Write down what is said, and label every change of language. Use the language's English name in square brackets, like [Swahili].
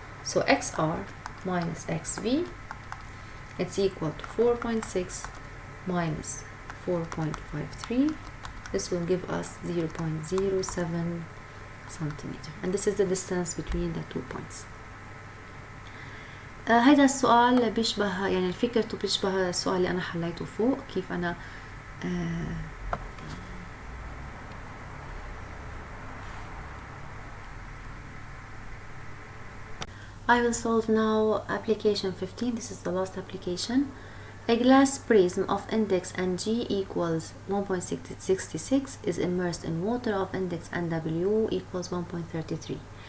[English] So XR minus XV, it's equal to 4.6 minus 4.53. This will give us 0.07 centimeter, and this is the distance between the 2 points. [Arabic] هذا السؤال بيشبه، يعني فكرته بيشبه السؤال اللي أنا حليته فوق، كيف أنا [English] I will solve now application 15. This is the last application. A glass prism of index NG equals 1.66 is immersed in water of index NW equals 1.33.